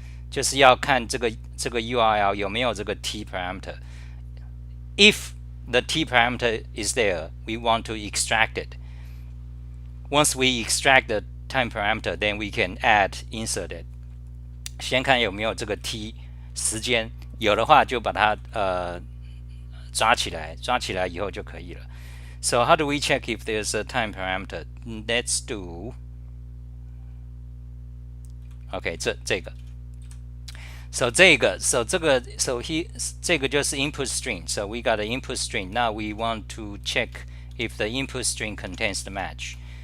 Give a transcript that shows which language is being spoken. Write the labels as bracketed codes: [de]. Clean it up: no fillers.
[zh] 就是要看这个 URL 有没有这个 T parameter. [en] If the T parameter is there, we want to extract it. Once we extract the time parameter, then we can add insert it. [zh] 先看有没有这个 T 时间，有的话就把它抓起来以后就可以了。 [en] So how do we check if there's a time parameter? Let's do OK [zh] 这个。 [en] So [zh] 这个就是 [en] input string. So we got an input string. Now we want to check if the input string contains the match.